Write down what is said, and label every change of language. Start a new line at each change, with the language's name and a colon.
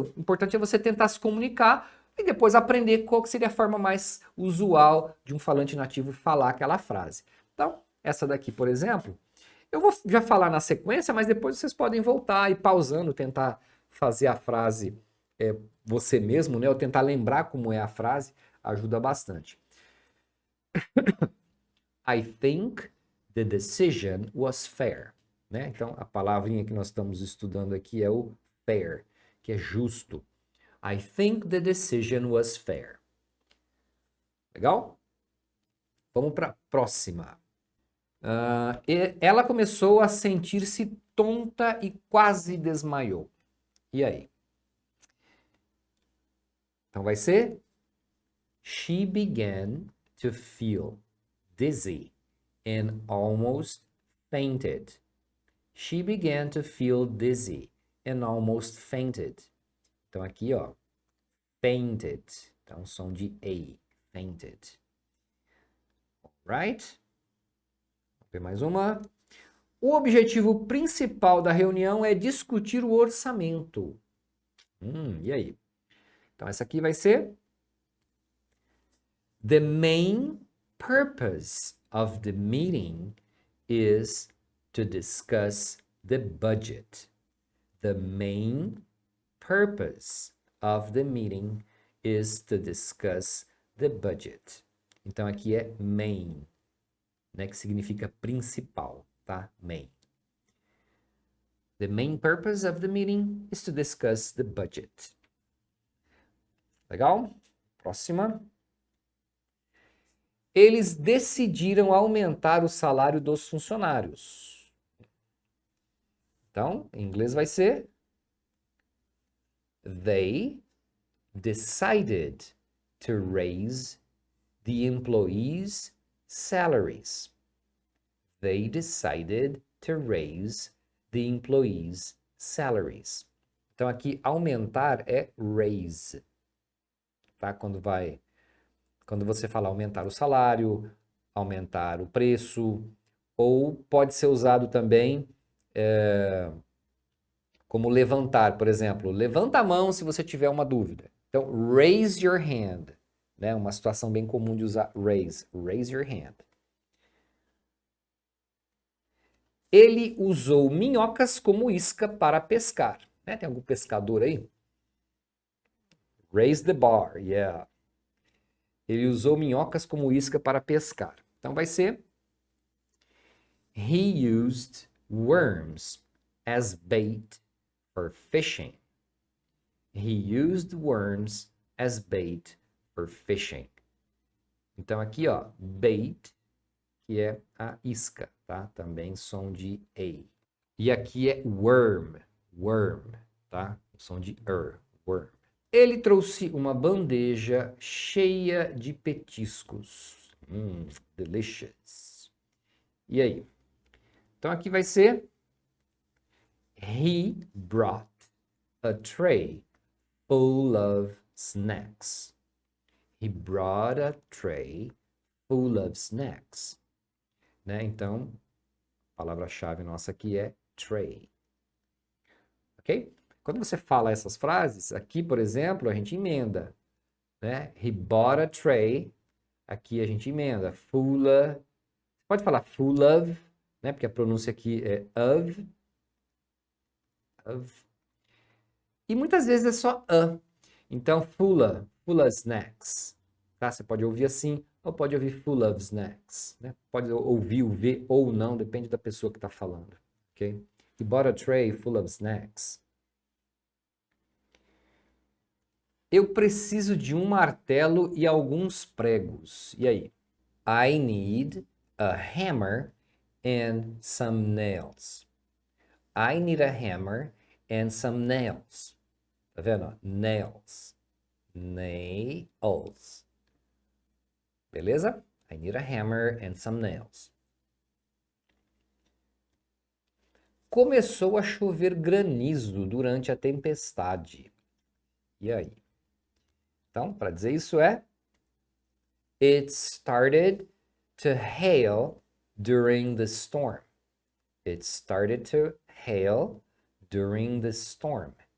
Portuguese: O importante é você tentar se comunicar e depois aprender qual que seria a forma mais usual de um falante nativo falar aquela frase. Então, essa daqui, por exemplo, eu vou já falar na sequência, mas depois vocês podem voltar e pausando, tentar fazer a frase você mesmo, né? Ou tentar lembrar como é a frase, ajuda bastante.
English: I think the decision was fair.
Portuguese: Né? Então, a palavrinha que nós estamos estudando aqui é o fair, que é justo.
English: I think the decision was fair.
Portuguese: Legal? Vamos para a próxima. Ela começou a sentir-se tonta e quase desmaiou. E aí? Então vai ser
English: She began to feel dizzy and almost fainted. She began to feel dizzy and almost fainted.
Portuguese: Então aqui, ó, fainted. Então som de A, fainted. Right? Vamos ver mais uma. O objetivo principal da reunião é discutir o orçamento. E aí? Então essa aqui vai ser
English: The main purpose of the meeting is to discuss the budget. The main purpose of the meeting is to discuss the budget.
Portuguese: Então aqui é main, né, que significa principal, tá?
English: Main. The main purpose of the meeting is to discuss the budget.
Portuguese: Legal? Próxima. Eles decidiram aumentar o salário dos funcionários. Então, em inglês vai ser
English: They decided to raise the employees' salaries. They decided to raise the employees' salaries.
Portuguese: Então, aqui, aumentar é raise. Tá? Quando você fala aumentar o salário, aumentar o preço, ou pode ser usado também como levantar, por exemplo. Levanta a mão se você tiver uma dúvida. Então,
English: raise your hand.
Portuguese: Né? Uma situação bem comum de usar raise.
English: Raise your hand.
Portuguese: Ele usou minhocas como isca para pescar. Né? Tem algum pescador aí?
English: Raise the bar, yeah.
Portuguese: Ele usou minhocas como isca para pescar. Então vai ser
English: He used worms as bait for fishing. He used worms as bait for fishing.
Portuguese: Então aqui, ó, bait, que é a isca, tá? Também som de A. E aqui é worm, tá? Som de worm. Ele trouxe uma bandeja cheia de petiscos.
English: Delicious.
Portuguese: E aí? Então aqui vai ser
English: He brought a tray full of snacks. He brought a tray full of snacks.
Portuguese: Né? Então, a palavra-chave nossa aqui é tray. Ok? Quando você fala essas frases, aqui, por exemplo, a gente emenda. Né?
English: He bought a tray.
Portuguese: Aqui a gente emenda.
English: Full of.
Portuguese: Pode falar full of, né? Porque a pronúncia aqui é of. E muitas vezes é só a. Então,
English: full of snacks.
Portuguese: Tá? Você pode ouvir assim, ou pode ouvir
English: full of snacks.
Portuguese: Né? Pode ouvir o V ou não, depende da pessoa que está falando. Ok?
English: He bought a tray full of snacks.
Portuguese: Eu preciso de um martelo e alguns pregos. E aí?
English: I need a hammer and some nails. I need a hammer and some nails.
Portuguese: Tá vendo? Nails. Nails. Beleza?
English: I need a hammer and some nails.
Portuguese: Começou a chover granizo durante a tempestade. E aí? Então, para dizer isso é
English: It started to hail during the storm. It started to hail during the storm.